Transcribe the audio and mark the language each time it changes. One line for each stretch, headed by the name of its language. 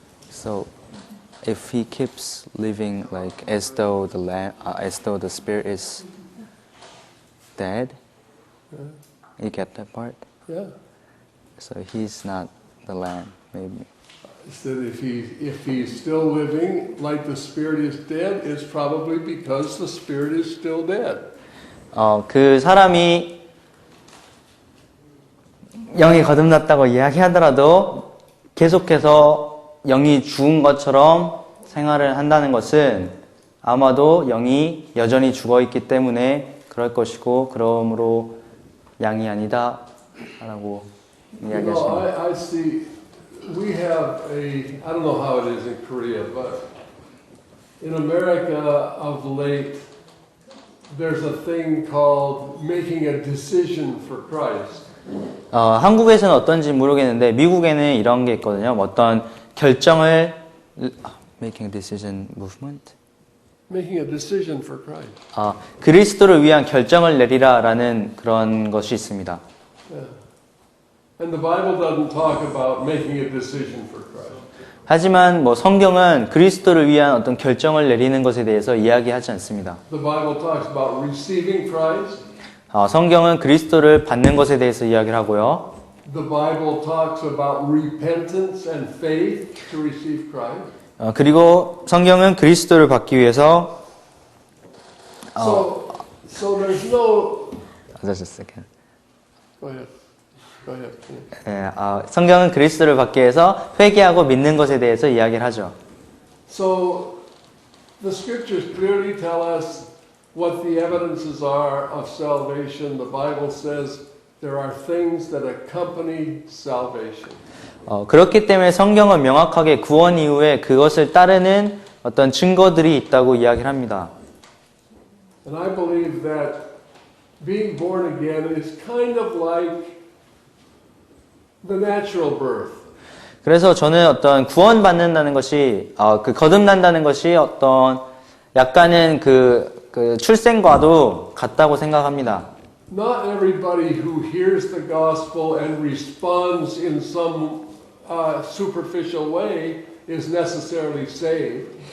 English: So, if he keeps living like as though the spirit is dead, you get that part? Yeah. So he's not the lamb, maybe. Said if he's still living like the spirit is dead, it's probably because the spirit is still dead.
Korean: 그 사람이 영이 거듭났다고 이야기하더라도 계속해서 영이 죽은 것처럼 생활을 한다는 것은 아마도 영이 여전히 죽어 있기 때문에 그럴 것이고 그러므로 양이 아니다 라고 이야기하십니다.
English: I see, we have I don't know how it is in Korea, but in America of late, there's a thing called making a decision for Christ.
Korean: 한국에서는 어떤지 모르겠는데 미국에는 이런 게 있거든요. 어떤 결정을
English: making a decision movement. Making a decision for Christ.
Korean: 그리스도를 위한 결정을 내리라라는 그런 것이 있습니다.
English: Yeah. And the Bible doesn't talk about making a decision for Christ.
Korean: 하지만 성경은 그리스도를 위한 어떤 결정을 내리는 것에 대해서 이야기하지 않습니다.
English: The Bible talks about receiving Christ.
Korean: 성경은 그리스도를 받는 것에 대해서 이야기를 하고요.
English: The Bible talks about repentance and faith to receive Christ.
Korean: 그리고 성경은 그리스도를 받기 위해서
English: So there's no. Just a second. Go ahead. Go ahead.
Korean: 성경은 그리스도를 받기 위해서 회개하고 믿는 것에 대해서 이야기를 하죠.
English: So the scriptures clearly tell us what the evidences are of salvation. The Bible says there are things that accompany salvation.
Korean: 그렇기 때문에 성경은 명확하게 구원 이후에 그것을 따르는 어떤 증거들이 있다고 이야기를 합니다.
English: And I believe that being born again is kind of like the natural birth.
Korean: 그래서 저는 어떤 구원받는다는 것이, 거듭난다는 것이 어떤 약간은 그 출생과도 같다고 생각합니다.
English: Not everybody who hears the gospel and responds in some superficial way is necessarily saved.